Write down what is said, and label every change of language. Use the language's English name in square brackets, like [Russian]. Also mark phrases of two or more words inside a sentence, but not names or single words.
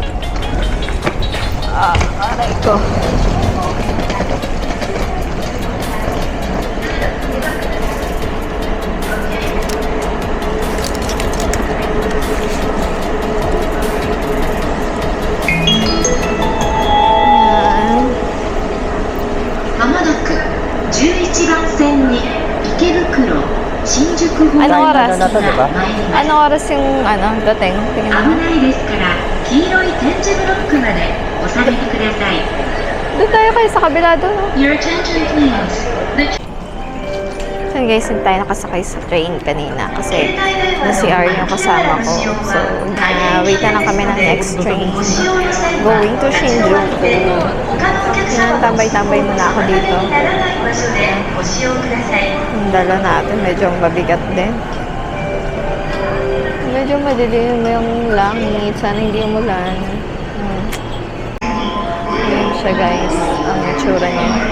[Filipino] Aray ko. Ayan. [Japanese] まもなく11番線に池袋新宿方面 [Filipino] Anong oras? [Japanese] が参ります [Filipino] Anong oras yung dating? Tingnan [Japanese] 危 [Filipino] mo. [Japanese] ないですから黄色い点字ブロックまでお下げてください [Filipino] Doon tayo kayo sa kabila doon. [English] Your attention please The [Filipino] So guys, hindi tayo nakasakay sa train kanina kasi na-CR yung kasama ko. So, wait na lang kami ng [English] next train. Going to Shinjuku. [Filipino] Yan, tambay-tambay muna ako dito. Yung dala natin, medyo mabigat din. Medyo madilim yung langit. Sana hindi umulan. Yan siya guys, ang itsura niya.